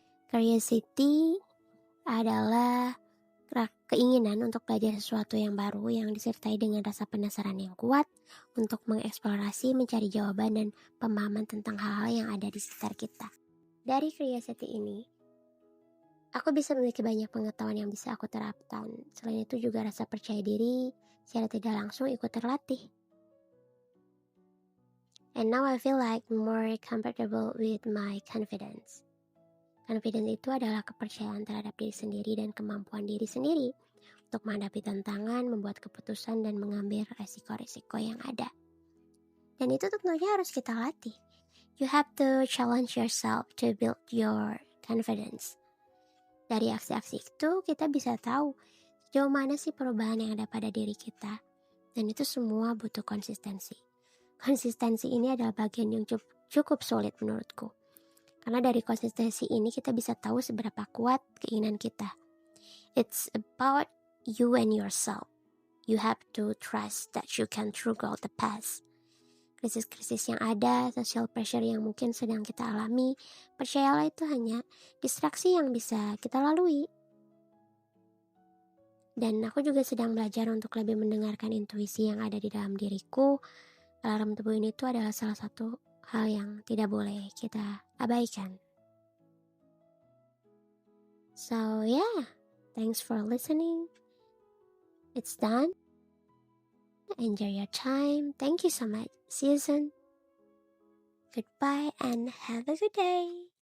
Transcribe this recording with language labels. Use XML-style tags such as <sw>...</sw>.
<id>Curiosity adalah keinginan untuk belajar sesuatu yang baru yang disertai dengan rasa penasaran yang kuat untuk mengeksplorasi, mencari jawaban dan pemahaman tentang hal-hal yang ada di sekitar kita. Dari curiosity ini, aku bisa memiliki banyak pengetahuan yang bisa aku terapkan. Selain itu juga rasa percaya diri secara tidak langsung ikut terlatih.</id> <en>And now I feel like more comfortable with my confidence.</en> <id>Confidence itu adalah kepercayaan terhadap diri sendiri dan kemampuan diri sendiri untuk menghadapi tantangan, membuat keputusan, dan mengambil resiko-resiko yang ada. Dan itu tentunya harus kita latih.</id> <en>You have to challenge yourself to build your confidence.</en> <id>Dari aksi-aksi itu kita bisa tahu sejauh mana sih perubahan yang ada pada diri kita. Dan itu semua butuh konsistensi. Konsistensi ini adalah bagian yang cukup sulit menurutku. Karena dari konsistensi ini kita bisa tahu seberapa kuat keinginan kita.</id> <en>It's about you and yourself. You have to trust that you can through the past.</en> <id>Krisis-krisis yang ada, social pressure yang mungkin sedang kita alami, percayalah itu hanya distraksi yang bisa kita lalui. Dan aku juga sedang belajar untuk lebih mendengarkan intuisi yang ada di dalam diriku. Alarm tubuh ini tuh adalah salah satu hal yang tidak boleh kita abaikan.</id> <en>So yeah, thanks for listening. It's done. Enjoy your time. Thank you so much. See you soon. Goodbye and have a good day.</en>